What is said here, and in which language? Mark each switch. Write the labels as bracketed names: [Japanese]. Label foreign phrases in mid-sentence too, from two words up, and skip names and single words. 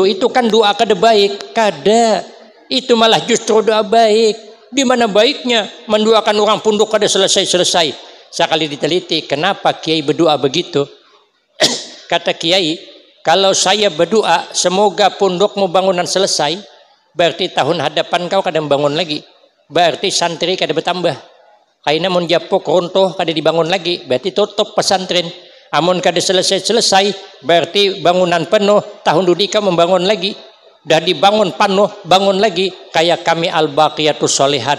[Banjar] Itu kan doa kada baik. Kada. [Indonesian] Itu malah justru doa baik. Di mana baiknya mendoakan orang pondok kada selesai-selesai. Sekali diteliti, kenapa kiai berdoa begitu? Kata kiai, kalau saya berdoa semoga pondokmu bangunan selesai, berarti tahun hadapan kau kada membangun lagi. [Banjar] Berarti santri kada bertambah. Kaina mun japuk runtuh kada dibangun lagi, berarti tutup pesantren. Amun kada selesai-selesai, berarti bangunan penuh, tahun dudika membangun lagi. [Indonesian] Dah dibangun penuh, bangun lagi. Kayak kami Al-Baqiyatus Sholihat.